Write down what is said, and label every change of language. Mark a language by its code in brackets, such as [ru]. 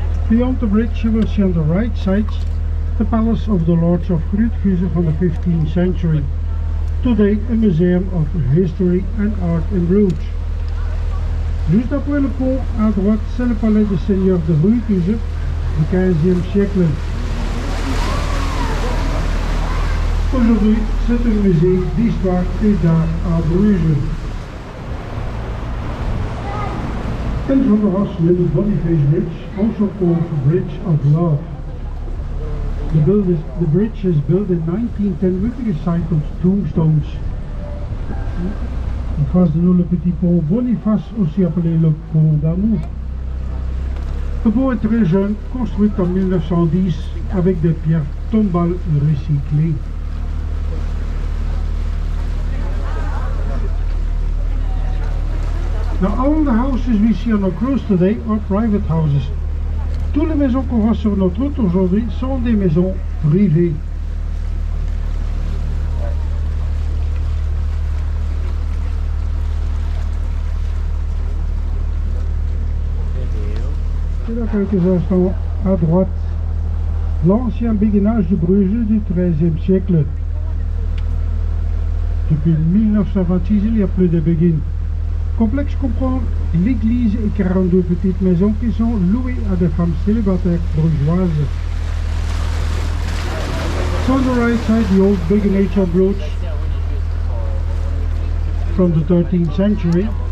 [en] Beyond the bridge you will see on the right side the palace of the Lords of Brugge from the 15th century. Today a museum of history and art in Bruges. [fr] Juste après le pont, à droite, c'est le palais du seigneur de Brugge du 15e siècle. Aujourd'hui, c'est un musée d'histoire et d'art à Bruges. [en] In front of us, little Boniface Bridge, also called Bridge of Love. The bridge is built in 1910 with recycled tombstones. [fr] En face de nous, le petit pont Boniface, aussi appelé le pont d'amour. Le pont est très jeune, construit en 1910 avec des pierres tombales recyclées. [en] Now all the houses we see on our cruise today are private houses. [fr] Toutes les maisons qu'on voit sur notre route aujourd'hui sont des maisons privées. Et là, quelques instants à droite, l'ancien béguinage de Bruges du XIIIe siècle. Depuis 1926, il n'y a plus de béguines. Le complexe comprend l'église et 42 petites maisons qui sont louées à des femmes célibataires brugeoises. [en] So on the right side, the old beguinage of Bruges from the 13th century.